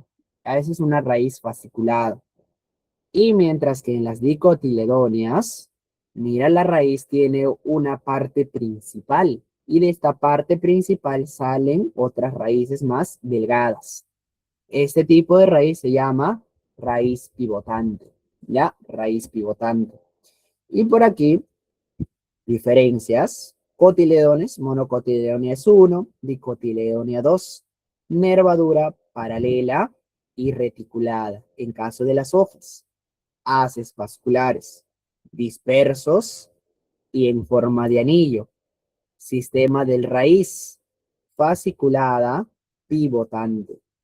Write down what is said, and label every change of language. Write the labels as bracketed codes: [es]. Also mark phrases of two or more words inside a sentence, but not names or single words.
[es] A esa es una raíz fasciculada. Y mientras que en las dicotiledóneas, mira, la raíz tiene una parte principal y de esta parte principal salen otras raíces más delgadas. Este tipo de raíz se llama raíz pivotante, ¿ya? Raíz pivotante. Y por aquí, diferencias. Cotiledones, monocotiledonia es 1, dicotiledonia 2, nervadura paralela y reticulada en caso de las hojas, haces vasculares, dispersos y en forma de anillo, sistema del raíz, fasciculada, pivotante.